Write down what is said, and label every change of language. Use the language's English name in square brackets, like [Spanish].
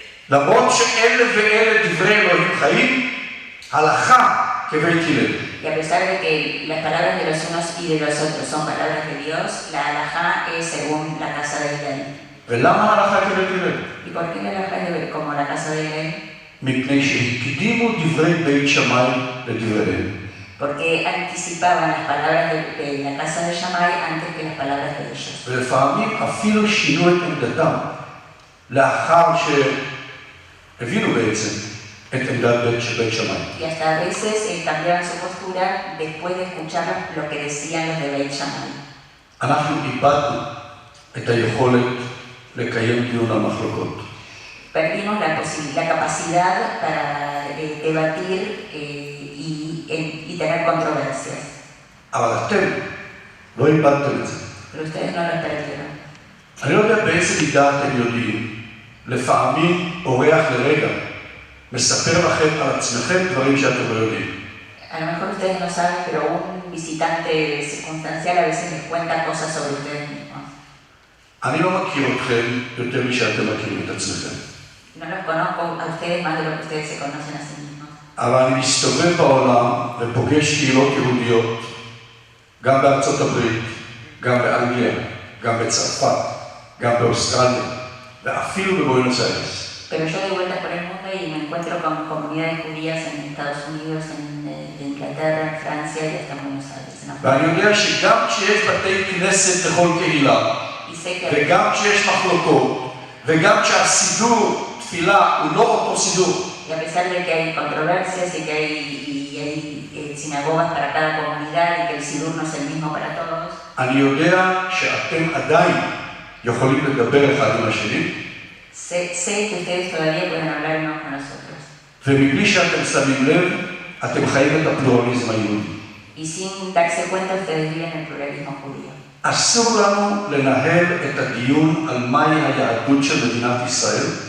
[Hebrew] למרות שאלה ואלה דברי אלוהים חיים, הלכה כבית הלל. [Spanish] y a pesar de que las palabras de los unos y de los otros son palabras de Dios, la halajá es según la casa de Hillel. [Hebrew] ולמה הלכה כבית הלל? [Spanish] ¿Y por qué la halajá es como la casa de Hillel? [Hebrew] מפני שהקדימו דברי בית שמאי לדבריהם. [Spanish] Porque anticipaban las palabras de la casa de Shammai antes que las palabras de ellos. [Hebrew] ולפעמים אפילו שינו את עמדתם לאחר שהבינו בעצם את עמדת בית שמאי. [Spanish] Y hasta a veces cambiaban su postura después de escuchar lo que decían los de Beit Shammai. [Hebrew] אנחנו איבדנו את היכולת לקיים דיון על מחלוקות. [Spanish] Perdimos la capacidad para debatir y tener controversias. [Hebrew] אבל אתם לא איבדתם את זה. [Spanish] Pero ustedes no lo perdieron. [Hebrew] אני לא יודע באיזה מידה אתם יודעים, לפעמים אורח לרגע מספר לכם על עצמכם דברים שאתם לא יודעים. [Spanish] A lo mejor ustedes no saben, pero un visitante circunstancial a veces les cuenta cosas sobre ustedes mismos. [Hebrew] אני לא מכיר אתכם יותר משאתם מכירים את עצמכם. [Spanish] No los conozco a ustedes más de lo que ustedes se conocen a sí mismos. [Hebrew] אבל אני מסתובב בעולם ופוגש קהילות יהודיות, גם בארצות הברית, גם באנגליה, גם בצרפת, גם באוסטרליה, ואפילו בבואנוס איירס. [Spanish] Pero yo doy vueltas por el mundo y me encuentro con comunidades judías en Estados Unidos, en Inglaterra, en Francia y hasta en Buenos Aires. [Hebrew] ואני יודע שגם כשיש בתי כנסת לכל קהילה, וגם כשיש מחלוקות, וגם כשהסידור תפילה הוא לא אותו סידור. [Spanish] Y a pesar de que hay controversias y que hay sinagogas para cada comunidad y que el sidur no es el mismo para todos, [Hebrew] אני יודע שאתם עדיין יכולים לדבר אחד עם השני, [Spanish] sé que ustedes todavía pueden hablar unos con los otros. [Hebrew] ומבלי שאתם שמים לב, אתם חיים את הפלורליזם היהודי. [Spanish] Y sin darse cuenta, ustedes viven el pluralismo judío. [Hebrew] אסור לנו לנהל את הדיון על מהי היהדות של מדינת ישראל.